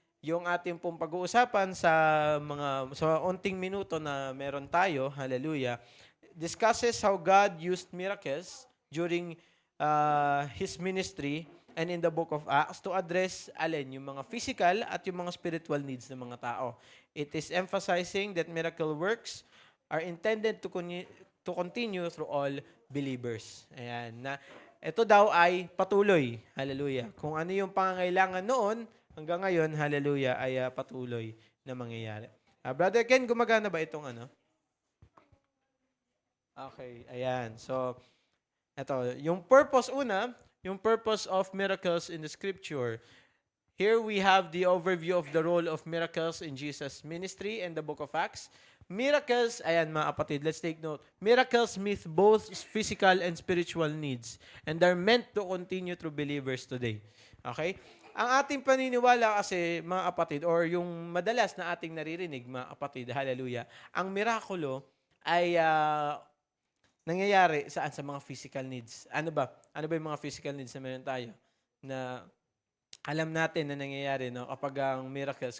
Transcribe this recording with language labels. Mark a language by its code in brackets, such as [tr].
[tl] yung ating pong pag-uusapan sa onting minuto na meron tayo, hallelujah, [en] discusses how God used miracles during His ministry and in the book of Acts to address [tl] yung mga physical at yung mga spiritual needs ng mga tao. [en] It is emphasizing that miracle works are intended to continue through all believers. [tl] Ayan, na ito daw ay patuloy. Hallelujah. Kung ano yung pangangailangan noon, hanggang ngayon, hallelujah, ay patuloy na mangyayari. Brother Ken, gumagana ba itong ano? Okay, ayan. So, ito, yung [en] purpose of miracles in the scripture. Here we have the overview of the role of miracles in Jesus' ministry and the book of Acts. Miracles, [tl] ayan mga kapatid, [en] let's take note. Miracles meet both physical and spiritual needs and are meant to continue through believers today. Okay? [tl] Ang ating paniniwala kasi, mga kapatid, or yung madalas na ating naririnig, mga kapatid, hallelujah, ang mirakulo ay nangyayari saan? Sa mga physical needs. Ano ba? Ano ba yung mga physical needs na meron tayo? Na alam natin na nangyayari no kapag ang miracles.